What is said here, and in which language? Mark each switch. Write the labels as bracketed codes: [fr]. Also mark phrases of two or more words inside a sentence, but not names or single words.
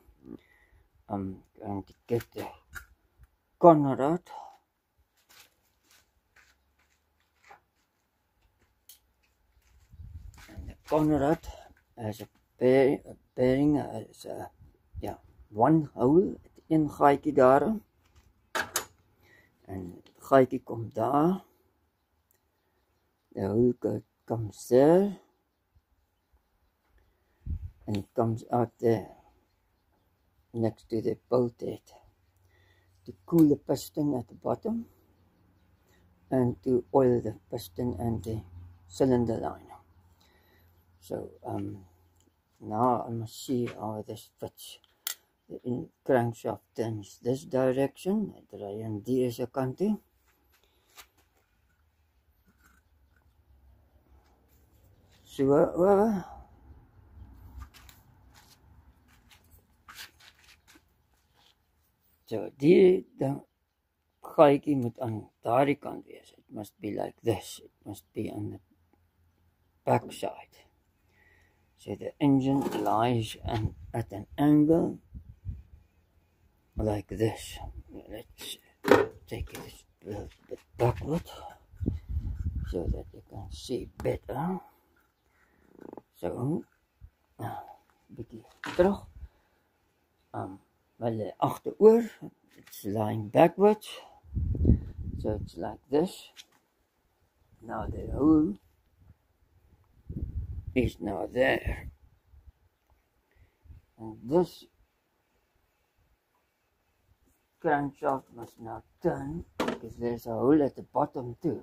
[en] I'm going to get the Conrad. And the Conrad has a bearing, has one hole. [af] Een gaatjie daar, en die gaatjie kom daar, [en] the hole comes there, and it comes out there, next to the bolt head, to cool the piston at the bottom, and to oil the piston and the cylinder liner. So, now I must see how this fits. The crankshaft turns this direction, [af] draai aan deze kant toe. So die gaatjie moet aan daardie kant wees. [en] It must be like this. It must be on the back side. So the engine lies at an angle like this. Let's take it a little bit backward. so that you can see better. So, [af] bietjie terug. Hulle agteroor, [en] it's lying backwards. So it's like this. Now the hole is now there. And this crankshaft must now turn because there's a hole at the bottom too.